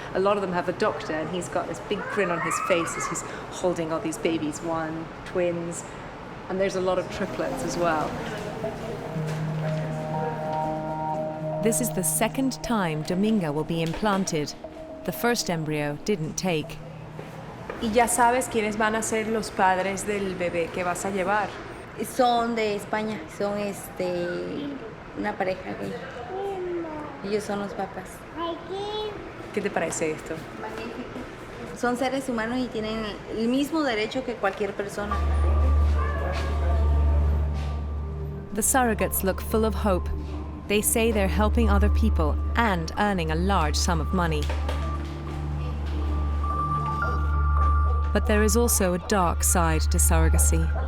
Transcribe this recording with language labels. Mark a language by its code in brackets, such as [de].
[en] A lot of them have a doctor, and he's got this big grin on his face as he's holding all these babies, 1, twins, and there's a lot of triplets as well. This is the 2nd time Dominga will be implanted. The first embryo didn't take. [es] ¿Y ya sabes quiénes van a ser los padres del bebé que vas a llevar? Son de España, son una pareja gay. Ellos son los papás. ¿Qué te parece esto? Magnífico. Son seres humanos y tienen el mismo derecho que cualquier persona. [en] The surrogates look full of hope. They say they're helping other people and earning a large sum of money. But there is also a dark side to surrogacy.